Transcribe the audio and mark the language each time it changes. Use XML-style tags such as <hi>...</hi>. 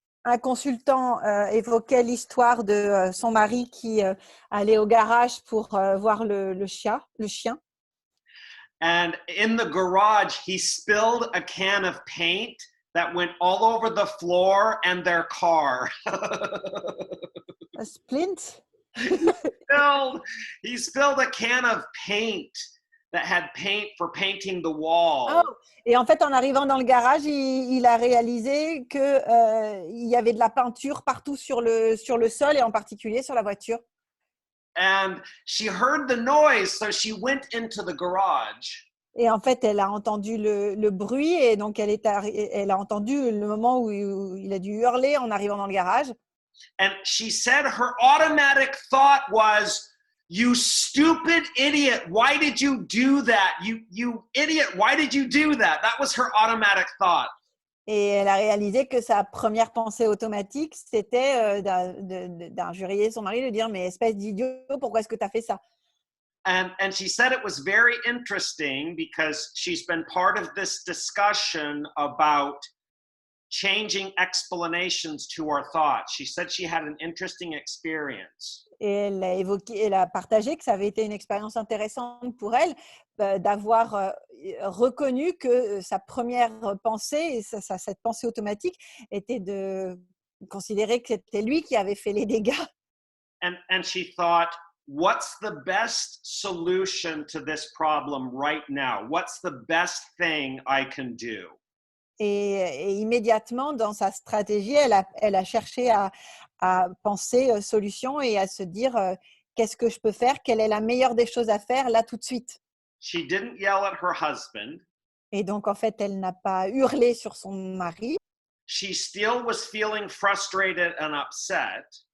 <fr>Un consultant évoquait l'histoire de son mari qui allait au garage pour voir le chien.</fr> <en>And in the garage, he spilled a can of paint that went all over the floor and their car. A splint? He spilled a can of paint that had paint for painting the wall.</en> <fr>Oh, et en fait, en arrivant dans le garage, il a réalisé qu'il y avait de la peinture partout sur le sol et en particulier sur la voiture.</fr> <en>And she heard the noise, so she went into the garage.</en> <fr>Et en fait, elle a entendu le bruit et donc elle a entendu le moment où il a dû hurler en arrivant dans le garage.</fr> <en>And she said her automatic thought was, "You stupid idiot, why did you do that? You idiot, why did you do that?" That was her automatic thought.</en> <fr>Et elle a réalisé que sa première pensée automatique, c'était d'injurier son mari, de dire « Mais espèce d'idiot, pourquoi est-ce que tu as fait ça ?»</fr> <en>And she said it was very interesting because she's been part of this discussion about changing explanations to our thoughts. She said she had an interesting experience.</en> <fr>Et elle a partagé que ça avait été une expérience intéressante pour elle d'avoir reconnu que sa première pensée, cette pensée automatique, était de considérer que c'était lui qui avait fait les dégâts.</fr> <en>And she thought, what's the best solution to this problem right now? What's the best thing I can do?</en> <fr>Et immédiatement, dans sa stratégie, elle a cherché à penser solution et à se dire qu'est-ce que je peux faire, quelle est la meilleure des choses à faire là tout de suite.</fr> <en>She didn't yell at her husband.</en> <fr>Et donc, en fait, elle n'a pas hurlé sur son mari.</fr> <en>she still was feeling frustrated and upset.</en>